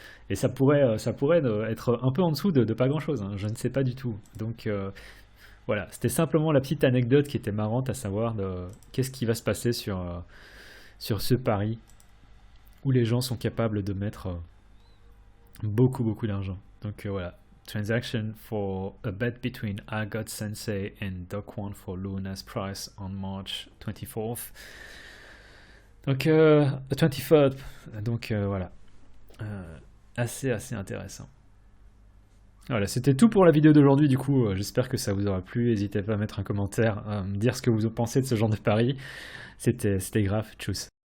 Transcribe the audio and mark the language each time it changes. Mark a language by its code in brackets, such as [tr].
[fr] Et ça pourrait être un peu en dessous de pas grand-chose, hein, je ne sais pas du tout. Donc voilà, c'était simplement la petite anecdote qui était marrante à savoir de qu'est-ce qui va se passer sur ce pari où les gens sont capables de mettre beaucoup d'argent. Donc voilà, [en] transaction for a bet between Agot Sensei and Dokwan for Luna's price on March 24th. [fr] Donc 23rd. Donc voilà, assez intéressant. Voilà, c'était tout pour la vidéo d'aujourd'hui. Du coup, j'espère que ça vous aura plu. N'hésitez pas à mettre un commentaire, me dire ce que vous en pensez de ce genre de pari. C'était grave. Tchuss.